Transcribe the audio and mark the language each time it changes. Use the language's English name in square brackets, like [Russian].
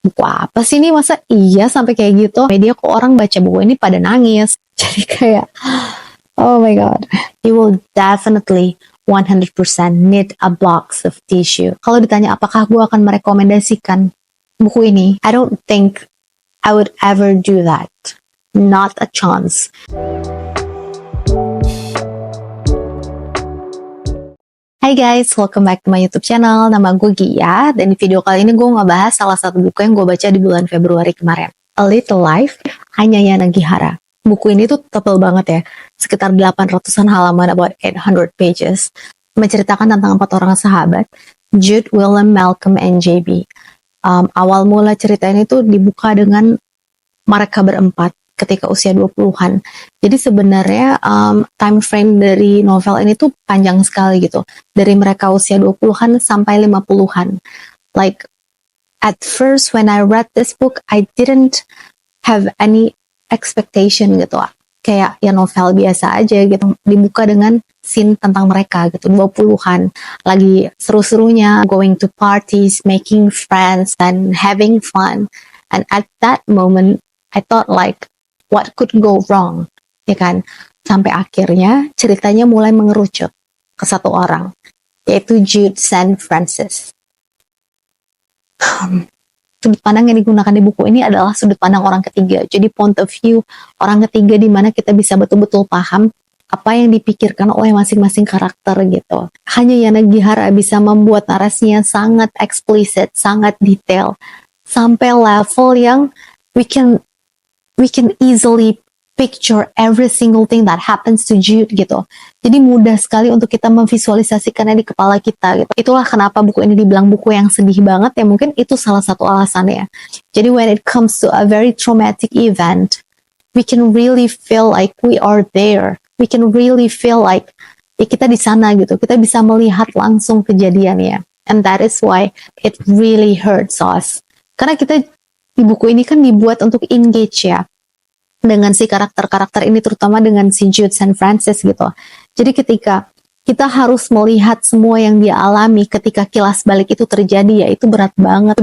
[Indonesian] buku apa sih ini, masa iya sampai kayak gitu, media kok orang baca buku ini pada nangis. Jadi kayak [English] oh my god, you will definitely 100% need a box of tissue. [Indonesian] Kalau ditanya apakah gue akan merekomendasikan buku ini, [English] I don't think I would ever do that. Not a chance. [Indonesian] Hai guys, welcome back to my YouTube channel. Nama gue Gia, dan di video kali ini gue ngebahas salah satu buku yang gue baca di bulan Februari kemarin. A Little Life, Hanyaya Nagihara. Buku ini tuh tebel banget ya, sekitar 800-an halaman, [English] about 800 pages. [Indonesian] Menceritakan tentang 4 orang sahabat, Jude, Willem, Malcolm, and JB. Awal mula cerita ini tuh dibuka dengan mereka berempat ketika usia 20-an. Jadi sebenarnya time frame dari novel ini tuh panjang sekali gitu. Dari mereka usia 20-an sampai 50-an. [English] Like, at first when I read this book, I didn't have any expectation gitu. [Indonesian] Kayak ya novel biasa aja gitu. Dibuka dengan scene tentang mereka gitu, 20-an. Lagi seru-serunya, [English] going to parties, making friends, and having fun. And at that moment, I thought like, what could go wrong, [Indonesian] ya kan? Sampai akhirnya ceritanya mulai mengerucut ke satu orang, yaitu Jude St. Francis. Sudut pandang yang digunakan di buku ini adalah sudut pandang orang ketiga. Jadi point of view orang ketiga di mana kita bisa betul-betul paham apa yang dipikirkan oleh masing-masing karakter gitu. Hanyaya Nagihara bisa membuat narasinya sangat eksplisit, sangat detail, sampai level yang [English] we can easily picture every single thing that happens to Jude [Indonesian] gitu. Jadi mudah sekali untuk kita memvisualisasikannya di kepala kita gitu. Itulah kenapa buku ini dibilang buku yang sedih banget ya, mungkin itu salah satu alasannya. Jadi [English] when it comes to a very traumatic event, we can really feel like we are there. We can really feel like [Indonesian] ya kita di sana gitu. Kita bisa melihat langsung kejadiannya. [English] And that is why it really hurts us. [Indonesian] Karena kita di buku ini kan dibuat untuk engage ya dengan si karakter-karakter ini, terutama dengan si Jude St. Francis gitu. Jadi ketika kita harus melihat semua yang dia alami ketika kilas balik itu terjadi, ya itu berat banget.